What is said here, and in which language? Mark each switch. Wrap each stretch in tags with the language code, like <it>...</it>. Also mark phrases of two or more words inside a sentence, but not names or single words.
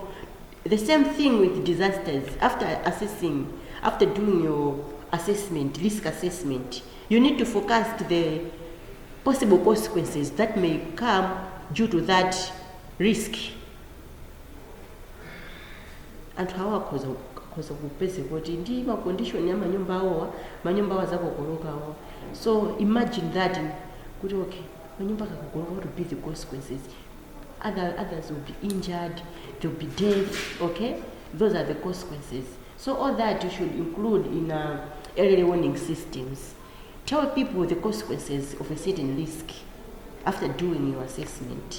<en>The same thing with disasters. After doing your assessment, risk assessment, you need to forecast the possible consequences that may come due to that risk.</en> <ny>And how koza kupeze kuti ndi ma condition ya manyumba awa zakokoloka awa.</ny> <en>So imagine that</en> <ny>kuti okay, manyumba akakokoloka,</ny> <en>what will be the consequences? Others will be injured, there will be death. Okay, those are the consequences. So all that you should include in early warning systems. Tell people the consequences of a certain risk after doing your assessment.</en>